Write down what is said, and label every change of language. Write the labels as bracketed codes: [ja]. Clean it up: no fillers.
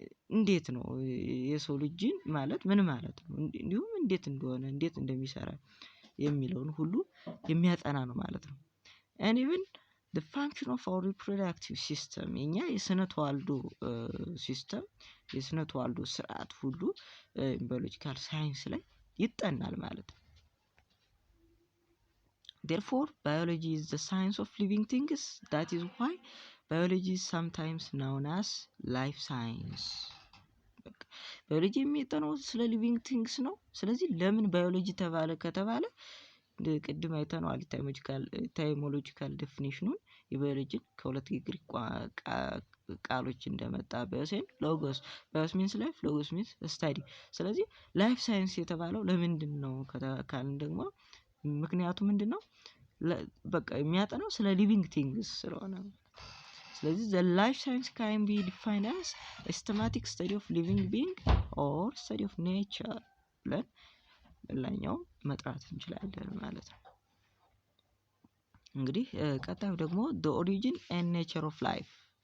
[am] እንዴት ነው የሰው ልጅ ጂን ማለት ምን ማለት ነው፣ እንዲሁም እንዴት እንደሆነ እንዴት እንደሚሰራ የሚለውን ሁሉ የሚያጠና ነው ማለት ነው። [en] and even the function of our reproductive system [am] የኛ የስነ ተዋልዶ ሲስተም የስነ ተዋልዶ ስርዓት ሁሉ ባዮሎጂካል ሳይንስ ላይ ይጠናል ማለት ነው። [en] Therefore, biology is the science of living things. That is why biology is sometimes known as life science. [am] ባዮሎጂ የሚጠናው ስለ ሊቪንግ ቲንግስ ነው። ስለዚህ ለምን ባዮሎጂ ተባለ ከተባለ ቅድም አይተነዋል ታይሞሎጂካል ዴፊኒሽኑን የባዮሎጂን ከሁለት የግሪክ ቃሎች እንደመጣ ባዮስን ሎጎስ ሚንስ ላይፍ ሎጎስ ሚንስ ስታዲ። ስለዚህ ላይፍ ሳይንስ የተባለው ለምንድን ነው ካልን ደግሞ ምክንያቱ ምንድን ነው? በቃ የሚያጠናው ስለ ሊቪንግ ቲንግስ ስለሆነ። ስለዚህ [en] the life science can be defined as a systematic study of living being or study of nature [am] ብለን ሌላኛው መጥራት እንችላለን ማለት ነው። እንግዲህ ቀጣዩ ደግሞ [en] the origin and nature of life